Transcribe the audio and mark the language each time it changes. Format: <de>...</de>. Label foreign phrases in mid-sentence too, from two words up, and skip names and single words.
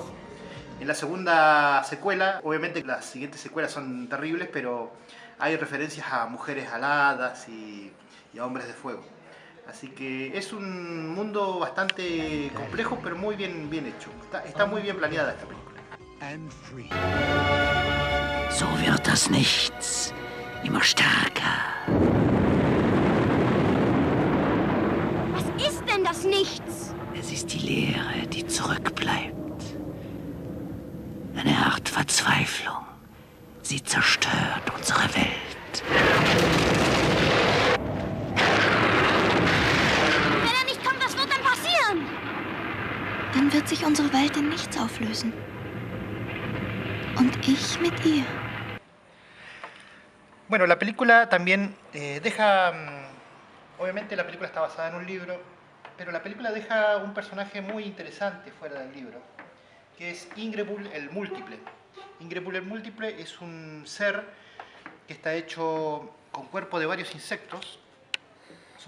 <es>En la segunda secuela, obviamente las siguientes secuelas son terribles, pero hay referencias a mujeres aladas y a hombres de fuego. Así que es un mundo bastante complejo, pero muy bien hecho. Está muy bien planeada esta película.</es> <de>So wird das Nichts immer stärker. Was ist denn das Nichts? Es ist die Leere, die zurückbleibt. Eine Art Verzweiflung. Sie zerstört unsere Welt. Wenn er nicht kommt, was wird dann passieren? Dann wird sich unsere Welt in nichts auflösen. Und ich mit ihr.</de> <es>Bueno, la película también deja... Obviamente la película está basada en un libro, pero la película deja un personaje muy interesante fuera del libro, que es Ingrebul el Múltiple. Ingrebul el Múltiple es un ser que está hecho con cuerpo de varios insectos.</es>